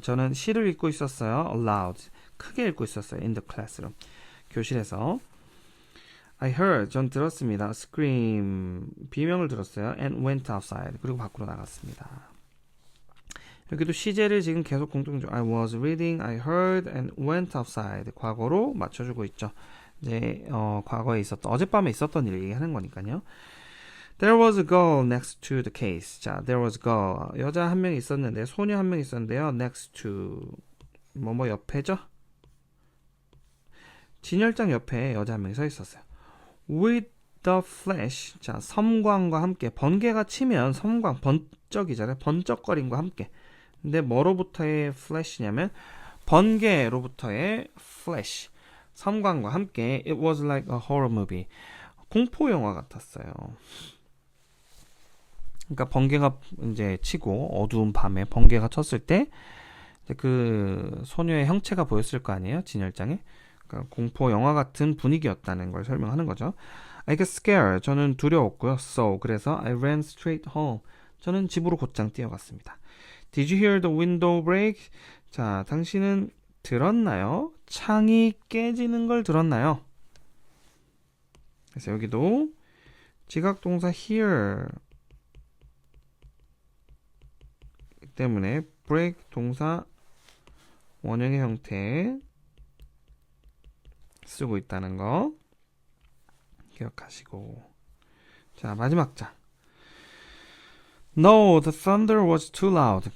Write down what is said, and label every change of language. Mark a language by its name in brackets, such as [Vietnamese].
[Korean] 저는 시를 읽고 있었어요. Aloud. 크게 읽고 있었어요. [English] In the classroom. [Korean] 교실에서. [English] I heard, [Korean] 전 들었습니다. scream, 비명을 들었어요. [English] And went outside. [Korean] 그리고 밖으로 나갔습니다. 여기도 시제를 지금 계속 공통적. [English] I was reading, I heard, and went outside. [Korean] 과거로 맞춰주고 있죠. 이제 과거에 있었던, 어젯밤에 있었던 일 얘기하는 거니까요. [English] There was a girl next to the case. 자, there was a girl. [Korean] 여자 한 명 있었는데, 소녀 한 명 있었는데요. Next to, 뭐뭐 옆에죠? 진열장 옆에 여자 한 명이 서 있었어요. [English] With the flash. [Korean] 자, 섬광과 함께. 번개가 치면 섬광, 번쩍이잖아요. 번쩍거림과 함께. 근데 뭐로부터의 flash냐면 번개로부터의 flash. 섬광과 함께. [English] It was like a horror movie. [Korean] 공포 영화 같았어요. 그러니까 번개가 이제 치고 어두운 밤에 번개가 쳤을 때 그 소녀의 형체가 보였을 거 아니에요? 진열장에. 그러니까 공포 영화 같은 분위기였다는 걸 설명하는 거죠. [English] I got scared. [Korean] 저는 두려웠고요. [English] So, 그래서 I ran straight home. [Korean] 저는 집으로 곧장 뛰어갔습니다. [English] Did you hear the window break? [Korean] 자, 당신은 들었나요? 창이 깨지는 걸 들었나요? 그래서 여기도 지각동사 hear 때문에 break 동사 원형의 형태 쓰고 있다는 거 기억하시고. 자, 마지막 장. [English] No, the thunder was too loud.